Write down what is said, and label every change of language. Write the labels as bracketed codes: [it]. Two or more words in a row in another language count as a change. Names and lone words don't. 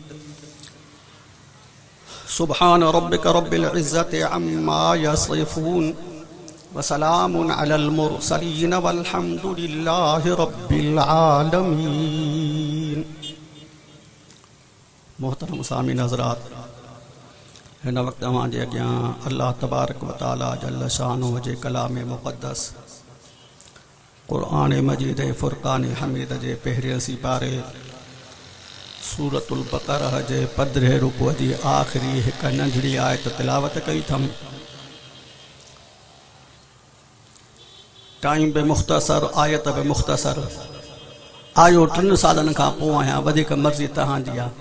[ar] سبحان ربك رب العزة عما يصفون وسلام على المرسلين والحمد لله رب العالمين. [sd] मोहतरम सामीन हज़रात, हिन वक़्तु तव्हांजे अॻियां अल्लाह [ar] تبارك وتعالى جل شانه [sd] जे कलाम मुक़द्दस क़ुर्आन मजीद फ़ुरक़ान हमीद जे पहिरें सिपारे सूरतुल बक़रह जे 15 रुकू जी आख़िरी हिकु नंढड़ी आयत तिलावत कई अथमि। टाइम बि मुख़्तसर आयत बि मुख़्तसर आयो 3 सालनि खां पोइ आहियां वधीक मर्ज़ी तव्हांजी आहे।